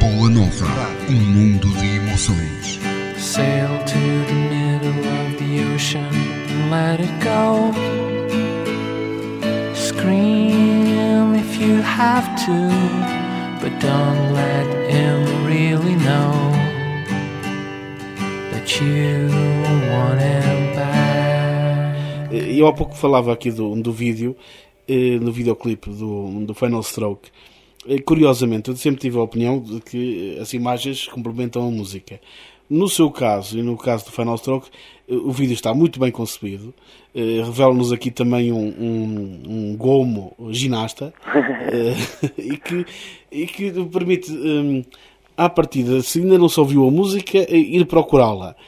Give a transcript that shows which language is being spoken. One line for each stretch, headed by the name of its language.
Portuguese: Nova, um mundo de emoções.
English: Sail to the middle of the ocean and let it go. Scream if you have to, but don't let him really know that you want him back.
Portuguese: Eu há pouco falava aqui do vídeo, do videoclipe do Final Stroke. Curiosamente, eu sempre tive a opinião de que as imagens complementam a música. No seu caso, e no caso do Final Stroke, o vídeo está muito bem concebido. Revela-nos aqui também um gomo ginasta e que permite, à partida, se ainda não se ouviu a música, ir procurá-la.